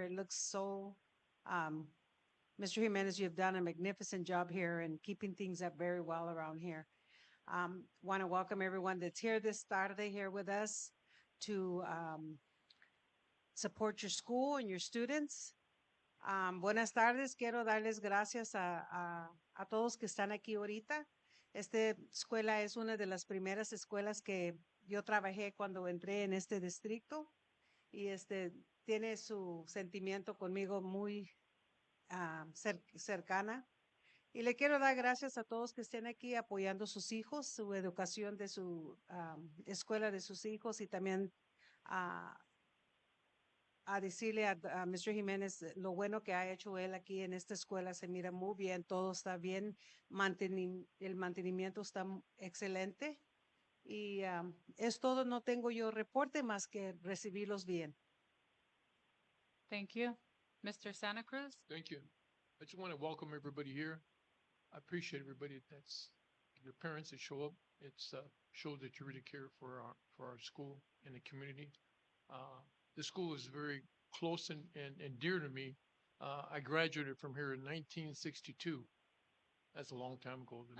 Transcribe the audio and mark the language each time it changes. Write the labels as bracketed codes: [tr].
[en] It looks so, Mr. Jimenez, you've done a magnificent job here and keeping things up very well around here. Want to welcome everyone that's here this Saturday here with us to support your school and your students. [es] Buenas tardes, quiero darles gracias a todos que están aquí ahorita. Esta escuela es una de las primeras escuelas que yo trabajé cuando entré en este distrito y tiene su sentimiento conmigo muy cercana. Y le quiero dar gracias a todos que estén aquí apoyando a sus hijos, su educación de su escuela de sus hijos y también a decirle a Mr. Jiménez lo bueno que ha hecho él aquí en esta escuela. Se mira muy bien, todo está bien, el mantenimiento está excelente. Y es todo, no tengo yo reporte más que recibirlos bien. [en] Thank you. Mr. Santa Cruz. Thank you. I just want to welcome everybody here. I appreciate everybody that's your parents that show up. It's shows that you really care for our school and the community. The school is very close and dear to me. I graduated from here in 1962. That's a long time ago.